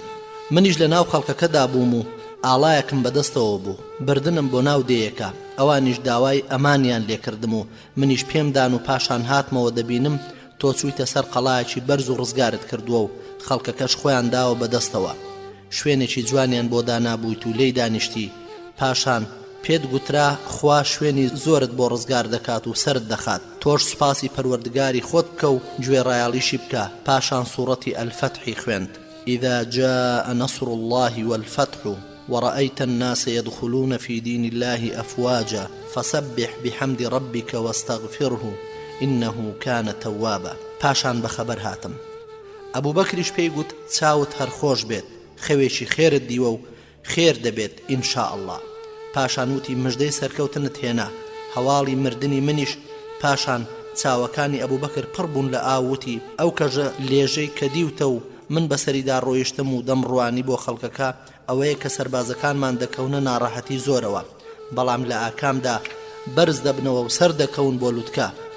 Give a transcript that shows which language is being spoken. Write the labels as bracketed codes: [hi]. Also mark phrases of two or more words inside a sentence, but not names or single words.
[ckb] منیش لە ناو خەڵکەکەدا بووم و ئاڵایەکم بەدەستەوە بوو، بردنم بۆ ناو دێیەکە، ئەوانیش داوای ئەمانیان لێکردم و منیش پێمدان و پاشان هاتمەوە دەبینم تۆ چوویتە سەر قەڵایەکی بەرز و ڕزگارت کردووە و خەڵکەکەش خۆیان داوە بەدەستەوە. شوێنێکی جوانیان بۆ دانابوویت و لێی دانیشتی، پاشان پێت گوترا خوا شوێنی زۆرت بۆ ڕزگار دەکات و سرت دەخات، تۆش سوپاسی پەروەردگاری خۆت بکە و گوێڕایاڵیشی بکە. پاشان سوورەتی ئەلفەتحی خوێند: [ar] إذا جاء نصر الله والفتح ورأيت الناس يدخلون في دين الله أفواجا فسبح بحمد ربك واستغفره إنه كان توابا. [ckb] پاشان بخبر هاتم. ئەبوو بەکریش پێی گوت چاوت هەر خۆش بێت، خەوێکی خێرت دیوە و خێر دەبێت [ar] ئینشاء الله. [ckb] پاشان وتی مژدەی سەرکەوتنت هێنا، هەواڵی مردنی منیش. پاشان چاوەکانی ئەبوو بەکر پڕ بوون لە ئاوتی ئەو کەژە لێژەی کە دیوتە و من بەسەریدا ڕۆیشتم و دەم ڕوانی بۆ خەڵکەکە ئەوەیە کە سەربازەکانمان دەکەونە ناڕەحەتی زۆرەوە، بەڵام لە ئاکامدا بەرز دەبنەوە و سەر دەکەون بۆ لوتکە.